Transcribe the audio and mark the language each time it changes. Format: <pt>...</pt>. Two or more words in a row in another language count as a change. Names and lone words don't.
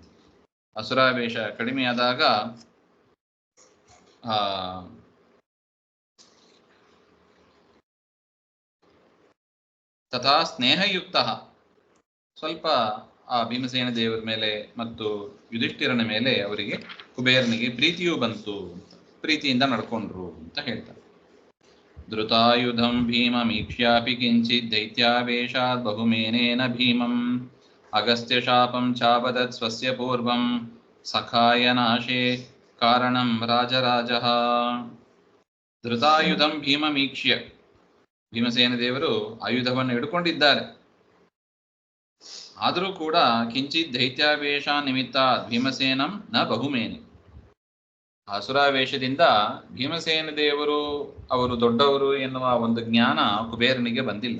<kn>ಅಸುರಾವೇಶ ಕಡಿಮೆ ಆದಾಗ ತಥಾ ಸ್ನೇಹಯುಕ್ತ, ಸ್ವಲ್ಪ ಆ ಭೀಮಸೇನ ದೇವರ ಮೇಲೆ ಮತ್ತು ಯುಧಿಷ್ಠಿರನ ಮೇಲೆ ಅವರಿಗೆ ಕುಬೇರನಿಗೆ ಪ್ರೀತಿಯೂ ಬಂತು ಅಂತ, ಪ್ರೀತಿಯಿಂದ ನಡ್ಕೊಂಡ್ರು ಅಂತ ಹೇಳ್ತಾರೆ.</kn> <sa>ಧೃತಾಯುಧಂ ಭೀಮಮೀಕ್ಷ್ಯಾಪಿ ಕಿಂಚಿತ್ ದೈತ್ಯಾವೇಶಾತ್ ಬಹುಮೇನೇನ ಭೀಮಂ ಅಗಸ್ತ್ಯ ಶಾಪಂ ಚಾಪದತ್ ಸ್ವಸ್ಯ ಪೂರ್ವಂ ಸಖಾಯ ನಾಶೇ ಕಾರಣಂ ರಾಜರಾಜಃ. ಧೃತಾಯುಧಂ ಭೀಮಮೀಕ್ಷ್ಯ,</sa> <kn>ಭೀಮಸೇನ ದೇವರು ಆಯುಧವನ್ನು ಹಿಡ್ಕೊಂಡಿದ್ದಾರೆ. ಆದರೂ ಕೂಡ</kn> <sa>ಕಿಂಚಿತ್ ದೈತ್ಯಾವೇಶ ನಿಮಿತ್ತ ಭೀಮಸೇನಂ ನ ಬಹುಮೇನೆ,</sa> <kn>ಅಸುರಾವೇಶದಿಂದ ಭೀಮಸೇನ ದೇವರು ಅವರು ದೊಡ್ಡವರು ಎನ್ನುವ ಒಂದು ಜ್ಞಾನ ಕುಬೇರನಿಗೆ ಬಂದಿಲ್ಲ.</kn>